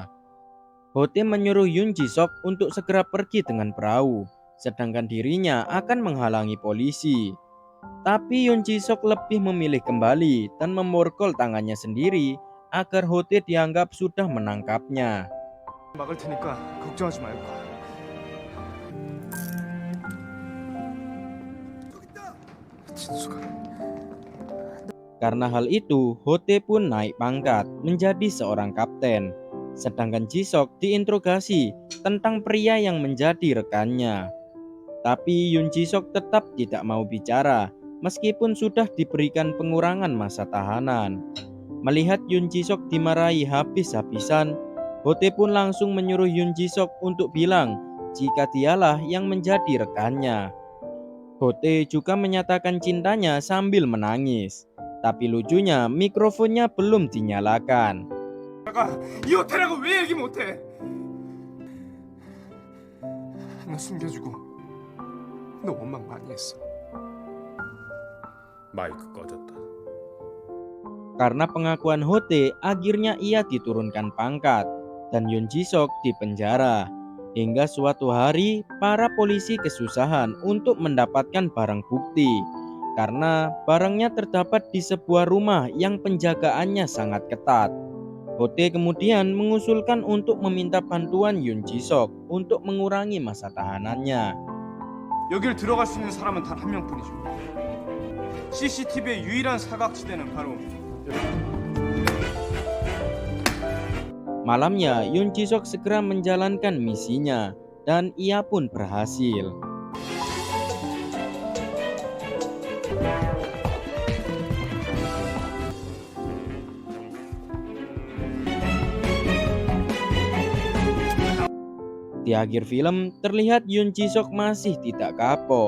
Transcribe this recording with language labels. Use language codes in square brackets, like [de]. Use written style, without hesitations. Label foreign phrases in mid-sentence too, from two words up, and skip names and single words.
[id] Hote menyuruh Yoon Ji-sok untuk segera pergi dengan perahu, sedangkan dirinya akan menghalangi polisi. Tapi Yoon Ji-sok lebih memilih kembali dan memborgol tangannya sendiri agar Hote dianggap sudah menangkapnya. [ko] 막을 테니까 걱정하지 말고. 진수가. [id] Karena hal itu, Hote pun naik pangkat menjadi seorang kapten. Sedangkan Ji-sok diinterogasi tentang pria yang menjadi rekannya. Tapi Yoon Ji Sok tetap tidak mau bicara, meskipun sudah diberikan pengurangan masa tahanan. Melihat Yoon Ji Sok dimarahi habis-habisan, Ho Tae pun langsung menyuruh Yoon Ji Sok untuk bilang jika dialah yang menjadi rekannya. Ho Tae juga menyatakan cintanya sambil menangis. Tapi lucunya mikrofonnya belum dinyalakan. [ko] 이 호텔하고 왜 얘기 못해? 나 숨겨주고 너 원망 많이 했어. 마이크 꺼졌다. [id] Karena pengakuan Ho Tae, akhirnya ia diturunkan pangkat dan Yoon Ji Sok dipenjara. Hingga suatu hari para polisi kesusahan untuk mendapatkan barang bukti karena barangnya terdapat di sebuah rumah yang penjagaannya sangat ketat. Ho Tae kemudian mengusulkan untuk meminta bantuan Yoon Ji Sok untuk mengurangi masa tahanannya. [ko] 여길 들어갈 수 있는 사람은 단 한 명뿐이죠. CCTV의 유일한 사각지대는 바로 [id] Malamnya, Yoon Ji Sok segera menjalankan misinya dan ia pun berhasil. Di akhir film, terlihat Yoon Ji Sok masih tidak kapok.